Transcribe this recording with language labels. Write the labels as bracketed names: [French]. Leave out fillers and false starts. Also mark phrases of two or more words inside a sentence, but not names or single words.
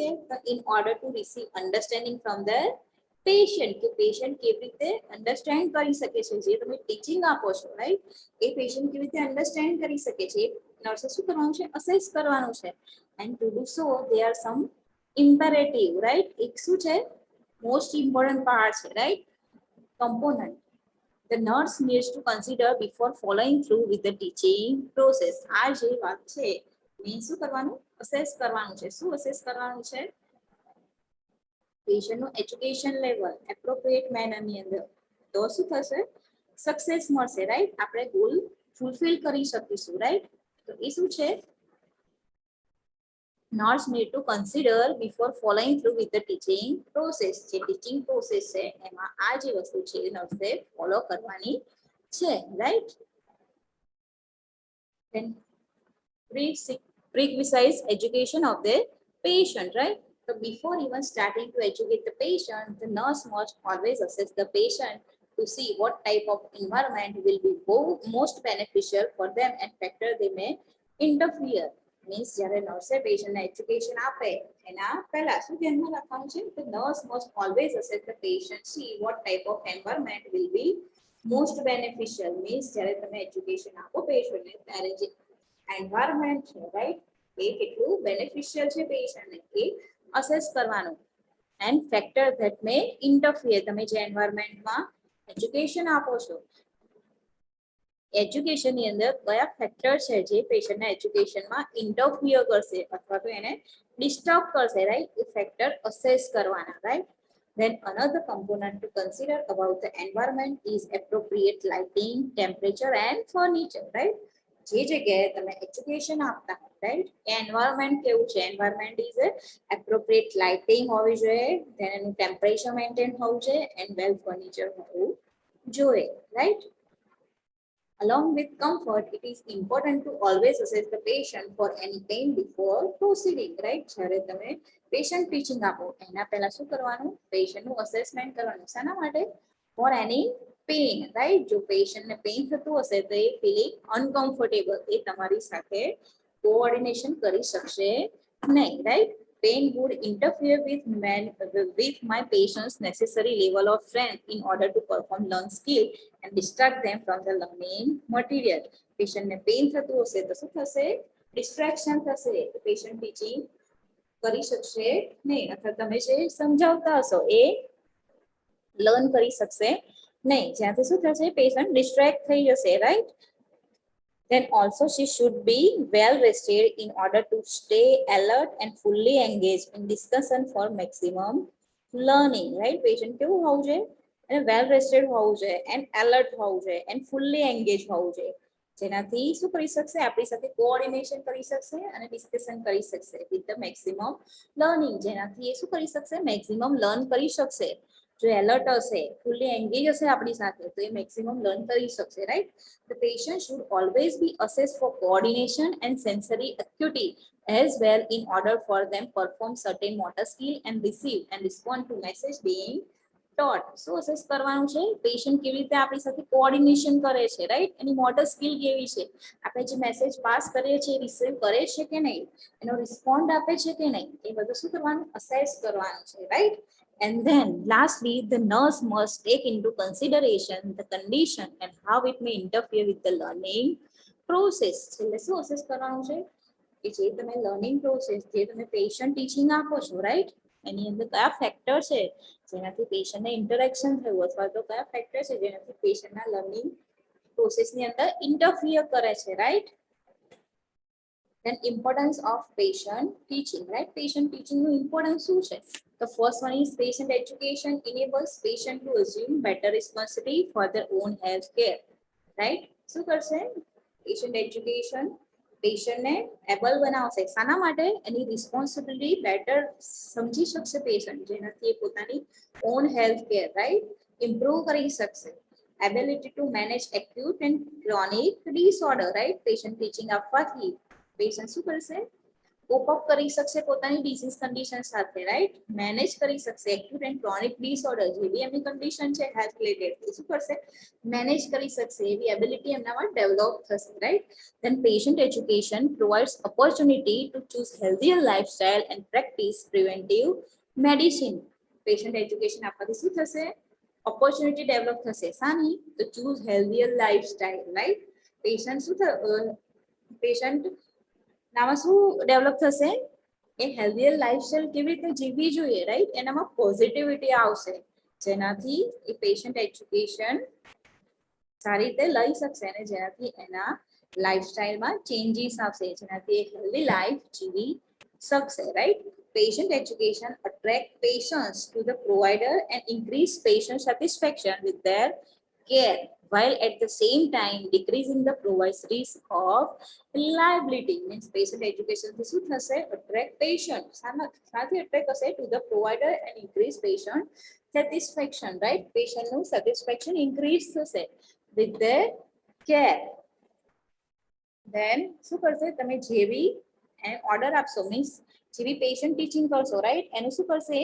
[English] in order to receive understanding from the patient, [Gujarati] કે પેશન્ટ કેવી રીતે અન્ડરસ્ટેન્ડ કરી શકે છે, જે તમે ટીચિંગ આપો છો, રાઈટ, એ પેશન્ટ કેવી રીતે અન્ડરસ્ટેન્ડ કરી શકે છે, નર્સે શું કરવાનું છે? અસેસ કરવાનું છે. [English] and to do so there are some imperative, right. [Gujarati] એક શું છે? [English] most important part [Gujarati] છે, રાઈટ, કમ્પોનન્ટ. [English] The nurse needs to consider before following through with the teaching process. [Gujarati] આ જે વાત છે એ શું કરવાનું? અસેસ કરવાનું છે. શું અસેસ કરવાનું છે? પેશન્ટનું [English] education level appropriate [Gujarati] મેનરની અંદર, તો શું થશે? સક્સેસ મળશે, રાઈટ. આપણે [English] goal fulfill [Gujarati] કરી શકીશું, રાઈટ. તો એ શું છે? [English] Nurse need to consider before following through with the teaching process. [Gujarati] જે [English] teaching process [Gujarati] છે એમાં આ જે વસ્તુ છે નર્સે ફોલો કરવાની છે, રાઈટ. [English] Then prerequisite education of the patient, right? So before even starting to educate the patient, the nurse must always assess the patient to see what type of environment will be most beneficial for them and factor they may interfere. [Gujarati] Means જ્યારે નર્સે પેશન્ટને એજ્યુકેશન આપે એના પહેલા શું ધ્યાનમાં રાખવાનું છે? [English] The nurse must always assess the patient, see what type of environment will be most beneficial. [Gujarati] Means જ્યારે તમે એજ્યુકેશન આપો પેશન્ટને ત્યારે જે એન્વાયરમેન્ટ છે, રાઈટ, એ કેટલું બેનિફિશિયલ છે પેશન્ટને એ અસેસ કરવાનું. [English] and factor that may interfere. [Gujarati] તમે જે એન્વાયરમેન્ટમાં એજ્યુકેશન આપો છો, એજ્યુકેશન ની અંદર કયા ફેક્ટર છે જે પેશન્ટના એજ્યુકેશનમાં ઇન્ટરફિયર કરશે અથવા તો એને ડિસ્ટર્બ કરશે, રાઈટ? એ [English] factor assess [Gujarati] કરવાના, રાઈટ? [English] Then another component to consider about the environment is appropriate lighting, temperature and furniture, right? [Gujarati] જે જગ્યાએ તમે એજ્યુકેશન આપતા હો, રાઈટ, એ એન્વાયરમેન્ટ કેવું છે? [English] environment is appropriate lighting [Gujarati] હોવી જોઈએ, then એનું [English] temperature maintain [Gujarati] હોવું જોઈએ [English] and well furniture [Gujarati] હોવું જોઈએ, રાઈટ? [English] Along with comfort, it is important to always assess the patient for any pain before proceeding, right? [Gujarati] જ્યારે તમે [English] patient teaching [Gujarati] આપો એના પહેલા શું કરવાનું? પેશન્ટનું અસેસમેન્ટ કરવાનું. શાના માટે? [English] for any pain, right? [Gujarati] જો પેશન્ટને પેઇન થતું હશે તો એ [English] feeling uncomfortable, [Gujarati] એ તમારી સાથે કોઓર્ડિનેશન કરી શકશે નહીં, રાઈટ? [English] Pain would interfere with my patient's necessary level of strength in order to perform learned skill and distract them from the learning material. [Gujarati] Patient ને પેઇન થતું હશે તો શું થશે? ડિસ્ટ્રેક્શન થશે, [English] patient teaching [Gujarati] કરી શકશે નહીં, અથવા તમે જે સમજાવતા હશો એ લર્ન કરી શકશે નહીં. જ્યાંથી શું થશે? [English] patient distract [Gujarati] થઈ જશે, રાઈટ? [English] Then also she should be well rested in order to stay alert and fully engaged in discussion for maximum learning, right? [Gujarati] Patient કેવું હોવું જોઈએ? અને [English] well rested [Gujarati] હોવું જોઈએ [English] and alert [Gujarati] હોવું જોઈએ [English] and fully engage [Gujarati] હોવું જોઈએ, જેનાથી શું કરી શકશે? આપણી સાથે કોઓર્ડિનેશન કરી શકશે અને ડિસ્કશન કરી શકશે [English] with the maximum learning, [Gujarati] જેનાથી એ શું કરી શકશે? [English] maximum learn [Gujarati] કરી શકશે. જો એલર્ટ હશે, [English] fully engage [Gujarati] હશે આપણી સાથે, તો એ [English] maximum learn [Gujarati] કરી શકશે, રાઈટ? [English] The patient should always be assessed for coordination and sensory acuity as well in order for them perform certain motor skill and receive and respond to message being taught. [Gujarati] શું અસેસ કરવાનું છે? પેશન્ટ કેવી રીતે આપણી સાથે કોઓર્ડિનેશન કરે છે, રાઈટ? એની [English] motor skill [Gujarati] કેવી છે? આપણે જે [English] message pass [Gujarati] કરીએ છીએ રિસીવ કરે છે કે નહીં, એનો રિસ્પોન્ડ આપે છે કે નહીં, એ બધું શું કરવાનું? અસેસ કરવાનું છે, રાઈટ? [English] And then lastly, the nurse must take into consideration the condition and how it may interfere with the learning process. [Gujarati] એટલે શું અસેસ કરવાનું છે? કે જે તમે [English] learning process, [Gujarati] જે તમે [English] patient teaching [Gujarati] આપો છો, રાઈટ, એની અંદર કયા ફેક્ટર છે જેનાથી પેશન્ટને ઇન્ટરેક્શન થયું, અથવા તો કયા ફેક્ટર છે જેનાથી પેશન્ટના લર્નિંગ પ્રોસેસની અંદર ઇન્ટરફિયર કરે છે, રાઈટ? [English] Then importance of patient teaching, right? Patient teaching [Gujarati] નું ઇમ્પોર્ટન્સ શું છે? [English] The first one is patient education enables patient to assume better responsibility for their own health care, right? [Gujarati] શું કરશે? [English] Patient education [Gujarati] પેશન્ટને એબલ બનાવશે. શાના માટે? એની [English] responsibility better [Gujarati] સમજી શકશે પેશન્ટ, જેનાથી એ પોતાની [English] own health care, [Gujarati] રાઈટ, ઇમ્પ્રૂવ કરી શકશે. [English] ability to manage acute and chronic disorder, right? [Gujarati] પેશન્ટ ટીચિંગ આપવાથી પેશન્ટ શું કરશે? [English] cope up [Gujarati] કરી શકશે પોતાની [English] disease condition [Gujarati] સાથે, રાઈટ? મેનેજ કરી શકશે [English] acute and chronic disorder, [Gujarati] જે બી એમની કન્ડિશન છે [English] health related, [Gujarati] એ શું કરશે? મેનેજ કરી શકશે. એવી એબિલિટી એમનામાં ડેવલપ થશે, રાઈટ? [English] Then patient education provides opportunity to choose healthier lifestyle and practice preventive medicine. Patient education [Gujarati] આપવાથી શું થશે? [English] opportunity develop [Gujarati] થશે. શાની? તો [English] choose healthier lifestyle, right? [Gujarati] પેશન્ટ શું પેશન્ટ નામાં શું ડેવલપ થશે? એ [English] healthier lifestyle [Gujarati] કેવી રીતે જીવવી જોઈએ, રાઈટ? એનામાં પોઝિટિવિટી આવશે, જેનાથી એ પેશન્ટ એજ્યુકેશન સારી રીતે લઈ શકશે અને જેનાથી એના લાઈફસ્ટાઈલમાં ચેન્જીસ આવશે, જેનાથી એ [English] healthy life [Gujarati] જીવી શકશે, રાઈટ? [English] Patient education attract patients to the provider and increase patient satisfaction with their care, while at the same time decreasing the provider's risk of liability. Means patient education [Gujarati] થી શું થશે? [English] Attract patient, સાથે attract થશે to the provider and increase patient satisfaction, right? Patient નું satisfaction increase થશે with their care. [Gujarati] Then શું કરશે? તમે જેવી ઓર્ડર આપશો, મીન્સ જેવી [English] patient teaching [Gujarati] કરશો, રાઈટ, એનું શું કરશે?